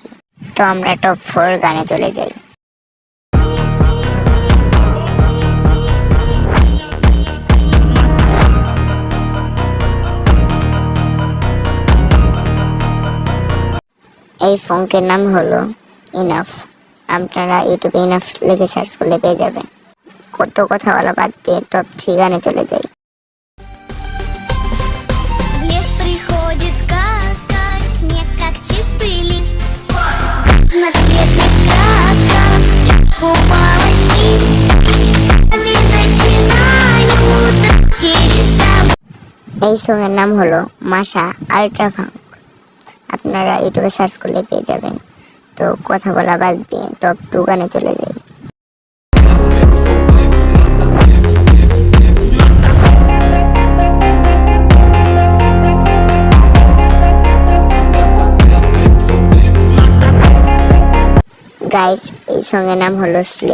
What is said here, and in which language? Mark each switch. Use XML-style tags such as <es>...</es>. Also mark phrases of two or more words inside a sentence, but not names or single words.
<bn>তো আমরা টপ 4 গানে চলে যাই। এই ফোনকের নাম হলো ইনাফ। আপনারা ইউটিউবে ইনাফ লিখে সার্চ করলে পেয়ে যাবেন। কত কথা বলা বাদ দিয়ে টপ 3 গানে চলে যাই।</bn> <ru>В лес приходит сказка, снег как чистый лист, разноцветных красках купалась кисть, сами начинают рисовать.</ru> <bn>এই সঙ্গের নাম হলো মাশা আল্ট্রা ফাঙ্ক। আপনারা ইউটিউবে সার্চ করলে পেয়ে যাবেন। তো কথা বলা বাদ দিয়ে টপ 2 গানে চলে যাই। গাইস, এই সঙ্গের নাম হলো স্লে।</bn>